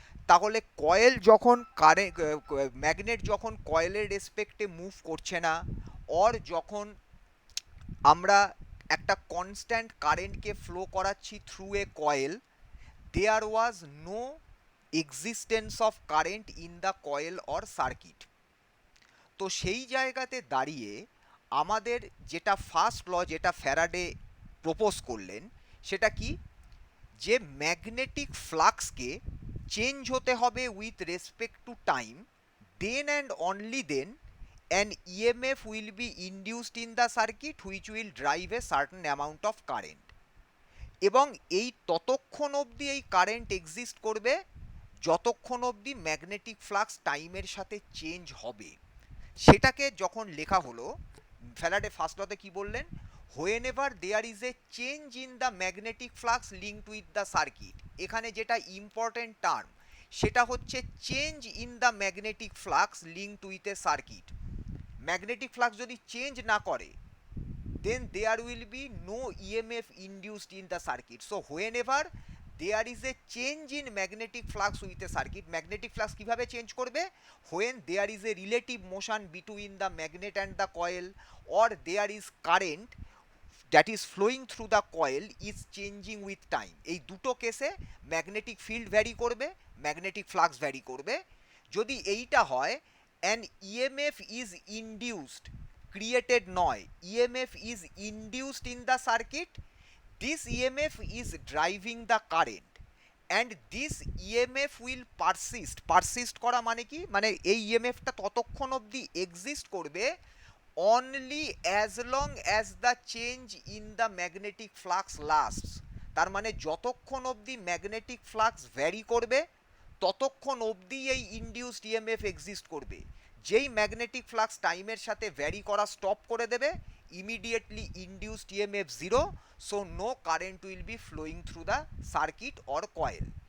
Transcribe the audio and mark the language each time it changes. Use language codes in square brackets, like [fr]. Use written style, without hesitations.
[bn] তাহলে কয়েল যখন ম্যাগনেট যখন কয়েলের রেসপেক্টে মুভ করছে না, অর যখন আমরা একটা কনস্ট্যান্ট কারেন্টকে ফ্লো করাচ্ছি through a coil, [en] There was no existence of current in the coil or circuit. [bn] তো সেই জায়গাতে দাঁড়িয়ে আমাদের যেটা ফার্স্ট ল, যেটা ফ্যারাডে প্রপোজ করলেন, সেটা কি? যে ম্যাগনেটিক ফ্লাক্সকে চেঞ্জ হতে হবে [en] With respect to time, then and only then an EMF will be induced in the circuit which will drive a certain amount of current. [bn] এবং এই ততক্ষণ অবধি এই কারেন্ট এক্সিস্ট করবে যতক্ষণ অবধি ম্যাগনেটিক ফ্লাক্স টাইমের সাথে চেঞ্জ হবে. সেটাকে যখন লেখা হলো, ফ্যারাডে ফার্স্ট লতে কি বললেন? [en] whenever there is a change in the magnetic flux linked with the circuit, [bn] এখানে যেটা ইম্পর্টেন্ট টার্ম সেটা হচ্ছে [en] Change in the magnetic flux linked with a circuit. [bn] Magnetic flux যদি চেঞ্জ না করে, [en] then there will be no EMF induced in the circuit. So whenever there is a change in magnetic flux with a circuit, magnetic flux [bn] কিভাবে change করবে? [en] When there is a relative motion between the magnet and the coil, or there is current that is flowing through the coil is changing with time. [bn] এই দুটো কেসে magnetic field vary করবে, magnetic flux vary করবে. যদি এইটা হয়, [en] an EMF is induced, created নয়, EMF is induced in the circuit. This EMF is driving the current, and this EMF will persist [bn] করা মানে কি? মানে এই ইএমএফটা ততক্ষণ অবধি এক্সিস্ট করবে [en] only as long as the change in the magnetic flux lasts. [bn] তার মানে যতক্ষণ অবধি ম্যাগনেটিক ফ্লাক্স ভ্যারি করবে ততক্ষণ অবধি এই ইনডিউসড ইএমএফ এক্সিস্ট করবে. যেই ম্যাগনেটিক ফ্লাক্স টাইমের সাথে ভ্যারি করা স্টপ করে দেবে, immediately induced EMF zero, [en] So no current will be flowing through the circuit or coil.